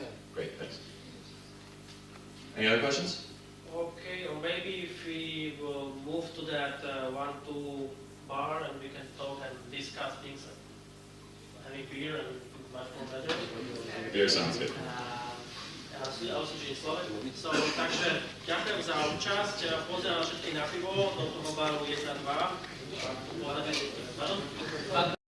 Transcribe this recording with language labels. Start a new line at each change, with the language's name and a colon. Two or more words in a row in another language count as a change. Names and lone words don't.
English: Great, thanks. Any other questions? Okay, or maybe if we will move to that 1-2 bar and we can talk and discuss things, having beer and much more better. Beer sounds good. So,
Slovak: takže ďakujem za účasť, pozerám všetkých na pivo, do toho baru 1-2.